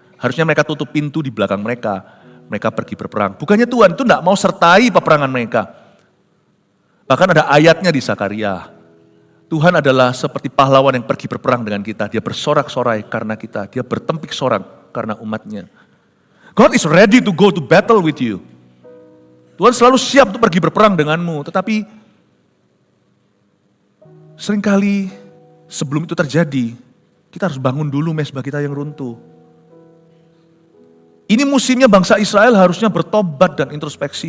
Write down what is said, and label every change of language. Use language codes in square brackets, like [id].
[id] Harusnya mereka tutup pintu di belakang mereka. Mereka pergi berperang. Bukannya Tuhan itu tidak mau sertai peperangan mereka. Bahkan ada ayatnya di Zakaria. Tuhan adalah seperti pahlawan yang pergi berperang dengan kita. Dia bersorak-sorai karena kita. Dia bertempik sorak karena umatnya. [en] God is ready to go to battle with you. [id] Tuhan selalu siap untuk pergi berperang denganmu. Tetapi seringkali sebelum itu terjadi, kita harus bangun dulu mesbah kita yang runtuh. Ini musimnya bangsa Israel harusnya bertobat dan introspeksi.